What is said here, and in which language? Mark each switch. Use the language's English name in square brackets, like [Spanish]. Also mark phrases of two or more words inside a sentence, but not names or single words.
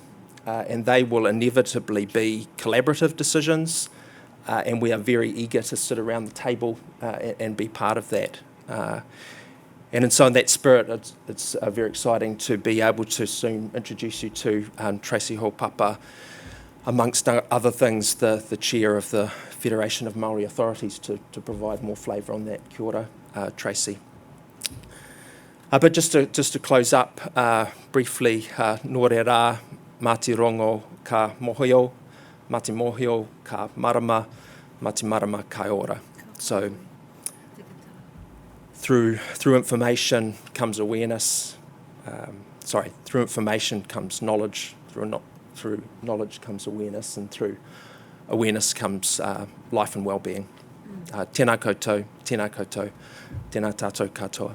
[English] And they will inevitably be collaborative decisions, and we are very eager to sit around the table and be part of that. And so in that spirit, it's very exciting to be able to soon introduce you to Tracy Hopapa, amongst other things, the chair of the Federation of Maori Authorities, to provide more flavour on that. [Māori] Kia ora, Tracy. [English] But just to close up briefly, [Māori] nō re rā, mā te rongo ka mohio, mā te mohio ka marama, mā te marama kai ora. [English] So through information comes awareness. Through information comes knowledge. Through knowledge comes awareness, and through awareness comes life and well-being. [Māori] Tēnā koutou, tēnā koutou, tēnā tātou katoa.